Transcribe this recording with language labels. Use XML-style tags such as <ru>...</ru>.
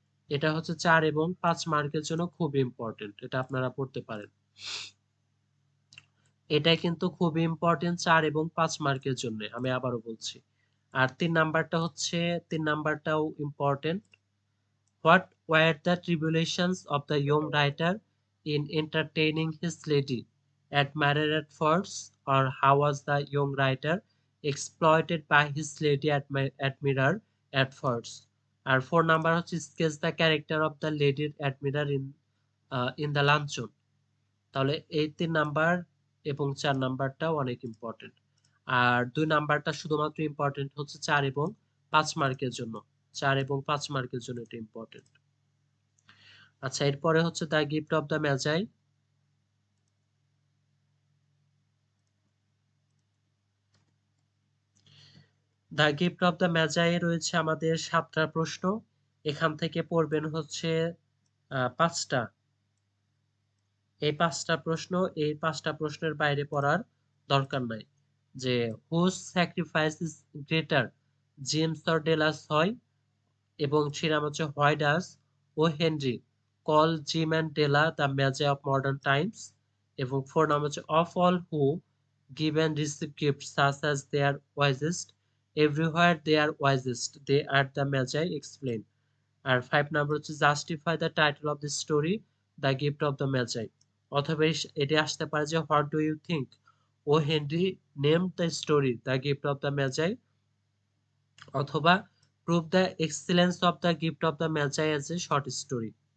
<bn>এটা হচ্ছে 4 এবং 5 মার্কের জন্য খুব ইম্পর্টেন্ট, এটা আপনারা পড়তে পারেন। এটা কিন্তু খুব ইম্পর্টেন্ট 4 এবং 5 মার্কের জন্য, আমি আবারও বলছি। আর 3 নাম্বারটা হচ্ছে, 3 নাম্বারটাও important.</bn> <en>What were the tribulations of the young writer in entertaining his lady admired at first, or how was the young writer exploited by his lady admirer at first?</en> <bn>আর 4 number হচ্ছে</bn> <en>sketch the character of the lady admirer in the luncheon.</en> <bn>তাহলে এই 3 number এবং 4 নাম্বারটাও অনেক important. আর 2 নাম্বারটা শুধুমাত্র important হচ্ছে 4 এবং 5 মার্কের জন্য। 4 এবং 5 মার্কের জন্য এটা ইম্পর্টেন্ট। আচ্ছা, এরপরে হচ্ছে the gift of the ম্যাজাই। The gift of the ম্যাজাই রয়েছে আমাদের 7টা প্রশ্ন। এখান থেকে পড়বেন হচ্ছে 5টা। এই 5টা প্রশ্ন, এই 5টা প্রশ্নের বাইরে পড়ার দরকার নাই।</bn> <en>যে whose sacrifice is greater, Jim's or Della's হয়,</en> <bn>এবং 3 নাম হচ্ছে</bn> <en>why does O Henry call Jim and Della the Magi of modern times,</en> <bn>এবং 4 নাম হচ্ছে</bn> <en>Of all who give and receive gifts such as they are wisest. Everywhere they are wisest. They are the Magi explain.</en> <bn>আর 5 number হচ্ছে</bn> <en>Justify the title of the story the gift of the Magi.</en> <bn>অথবা এটি আসতে পারে যে</bn> <en>What do you think O Henry name the story the gift of the Magi, অথবা prove the excellence of the gift of the Magi as a short story.</en>